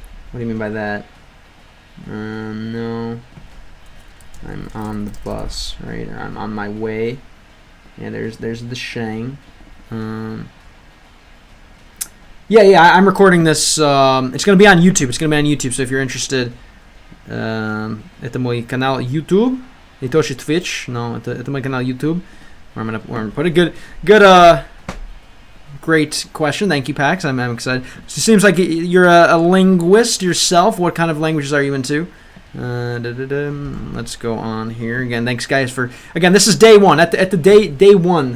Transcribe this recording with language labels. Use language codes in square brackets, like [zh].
[en] What do you mean by that? No. I'm on the bus, right? Or I'm on my way. Yeah, there's the shang. Yeah, I'm recording this. It's going to be on YouTube. So if you're interested, [ru] это мой канал YouTube. И тоже Twitch. [en] No, [ru] это мой канал YouTube. [en] Where I'm gonna put a good, great question. Thank you, Pax. I'm excited. So it seems like you're a linguist yourself. What kind of languages are you into? Let's go on here again. Thanks, guys, for again. This is day one. At the day one.